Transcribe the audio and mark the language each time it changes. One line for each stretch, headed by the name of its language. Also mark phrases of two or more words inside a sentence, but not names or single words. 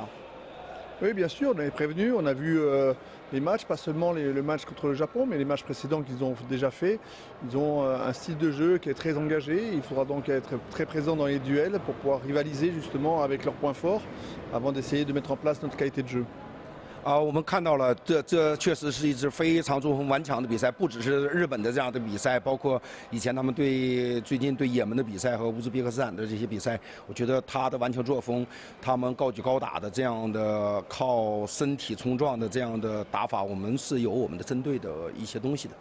French: Oui, bien sûr, on est prévenu. On a vu les matchs, pas seulement le match contre le Japon, mais les matchs précédents qu'ils ont déjà fait. Ils ont un style de jeu qui est très engagé. Il faudra donc être très présent dans les duels pour pouvoir rivaliser justement avec leurs points forts avant d'essayer de mettre en place notre qualité de jeu.
Chinese: 我们看到了，这确实是一支非常作风顽强的比赛，不只是日本的这样的比赛，包括以前他们最近对也门的比赛和乌兹别克斯坦的这些比赛，我觉得他的顽强作风，他们高举高打的这样的靠身体冲撞的这样的打法，我们是有我们的针对的一些东西的。